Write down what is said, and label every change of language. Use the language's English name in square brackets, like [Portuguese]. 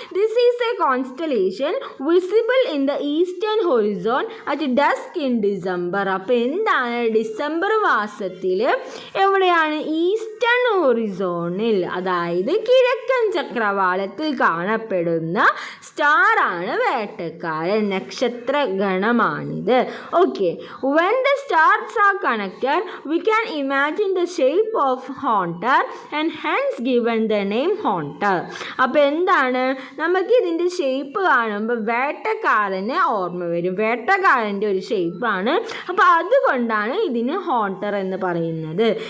[English] This is a constellation visible in the eastern horizon at dusk in December. [Malayalam] അപ്പോൾ എന്താണ്? December മാസത്തിൽ എവിടെയാണ്? Eastern ഹൊറിസോണിൽ, അതായത് കിഴക്കൻ ചക്രവാളത്തിൽ കാണപ്പെടുന്ന സ്റ്റാറാണ് വേട്ടക്കാരൻ. നക്ഷത്ര ഗണമാണിത്. [English] Okay, when the stars are connected we can imagine the shape of haunter and hence given the name haunter. [Malayalam] അപ്പോൾ എന്താണ്? നമുക്ക് ഇതിൻ്റെ ഷേപ്പ് കാണുമ്പോൾ വേട്ടക്കാരനെ ഓർമ്മ വരും. വേട്ടക്കാരൻ്റെ ഒരു ഷേപ്പാണ്. അപ്പോൾ അതുകൊണ്ടാണ് ഇതിന് ഹോണ്ടർ എന്ന് പറയുന്നത്.